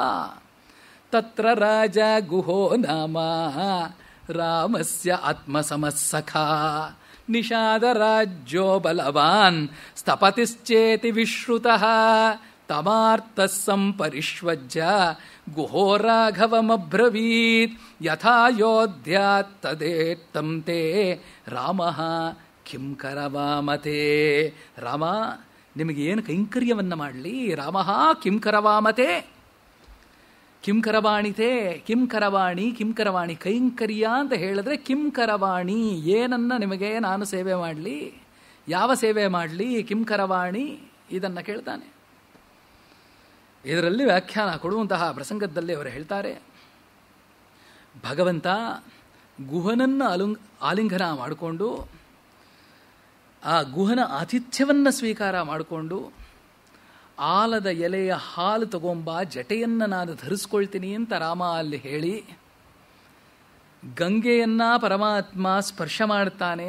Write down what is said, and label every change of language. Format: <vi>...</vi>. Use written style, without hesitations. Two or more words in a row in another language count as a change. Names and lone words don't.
<sa>ತತ್ರ ರಾಜ ಗುಹೋ ನಾಮ ರಾಮಸ್ಯ ಆತ್ಮಸಮಸ್ಸಖ ನಿಷಾದ ರಾಜ್ಯೋ ಬಲವಾನ್ ಸ್ಥಪತಿಶ್ಚೇತಿ ವಿಶ್ರುತಃ ತಮಾರ್ಥ ಸಂಪರಿಷ್ವಜ್ಯ ಗುಹೋ ರಾಘವಮಬ್ರವೀತ್ ಯಥಾ ಯೋಧ್ಯಾತ್ ತದೇತ್ತಂ ತೇ ರಾಮಃ ಕಿಂ ಕರವಾಮತೆ.</sa> <kn>ರಾಮ, ನಿಮಗೇನು ಕೈಂಕರ್ಯವನ್ನು ಮಾಡಲಿ?</kn> <sa>ರಾಮಃ ಕಿಂ ಕರವಾಮತೆ. ಕಿಂ ಕರವಾಣಿತೆ, ಕಿಂ ಕರವಾಣಿ, ಕಿಂ ಕರವಾಣಿ.</sa> <kn>ಕೈಂಕರ್ಯ ಅಂತ ಹೇಳಿದ್ರೆ</kn> <sa>ಕಿಂ ಕರವಾಣಿ,</sa> <kn>ಏನನ್ನ ನಿಮಗೆ ನಾನು ಸೇವೆ ಮಾಡಲಿ, ಯಾವ ಸೇವೆ ಮಾಡಲಿ,</kn> <sa>ಕಿಂ ಕರವಾಣಿ,</sa> <kn>ಇದನ್ನು ಕೇಳ್ತಾನೆ. ಇದರಲ್ಲಿ ವ್ಯಾಖ್ಯಾನ ಕೊಡುವಂತಹ ಪ್ರಸಂಗದಲ್ಲಿ ಅವರು ಹೇಳ್ತಾರೆ, ಭಗವಂತ ಗುಹನನ್ನು ಆಲಿಂಗನ ಮಾಡಿಕೊಂಡು ಆ ಗುಹನ ಆತಿಥ್ಯವನ್ನು ಸ್ವೀಕಾರ ಮಾಡಿಕೊಂಡು ಆಲದ ಎಲೆಯ ಹಾಲು ತಗೊಂಬ, ಜಟೆಯನ್ನು ನಾನು ಧರಿಸ್ಕೊಳ್ತೀನಿ ಅಂತ ರಾಮ ಅಲ್ಲಿ ಹೇಳಿ ಗಂಗೆಯನ್ನು ಪರಮಾತ್ಮ ಸ್ಪರ್ಶ ಮಾಡ್ತಾನೆ.</kn>